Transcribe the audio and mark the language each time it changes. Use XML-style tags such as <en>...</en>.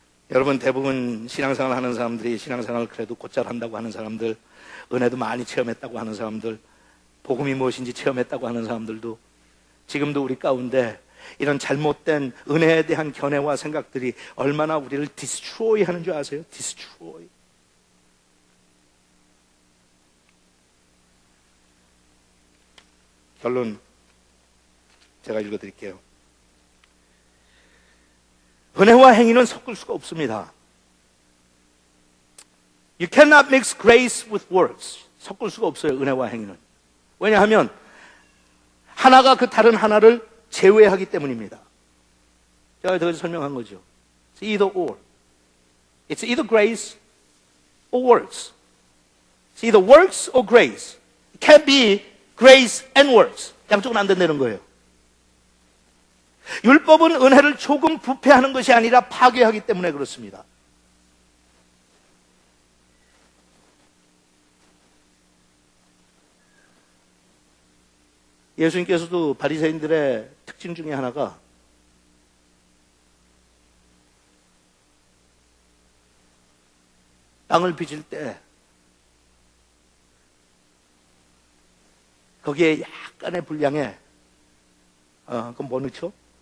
<ko>여러분 대부분 신앙생활 하는 사람들이, 신앙생활을 그래도 곧잘 한다고 하는 사람들, 은혜도 많이 체험했다고 하는 사람들, 복음이 무엇인지 체험했다고 하는 사람들도 지금도 우리 가운데 이런 잘못된 은혜에 대한 견해와 생각들이 얼마나 우리를 디스트로이 하는 줄 아세요? 디스트로이. 결론 제가 읽어드릴게요. 은혜와 행위는 섞을 수가 없습니다.</ko> <en>You cannot mix grace with works.</en> <ko>섞을 수가 없어요, 은혜와 행위는. 왜냐하면 하나가 그 다른 하나를 제외하기 때문입니다. 제가 여기서 설명한 거죠.</ko> <en>It's either or. It's either grace or works. It's either works or grace. It can't be grace and works.</en> <ko>양쪽은 안 된다는 거예요. 율법은 은혜를 조금 부패하는 것이 아니라 파괴하기 때문에 그렇습니다. 예수님께서도 바리새인들의 특징 중에 하나가 빵을 빚을 때 거기에 약간의 분량에 그럼 뭐 넣죠?</ko>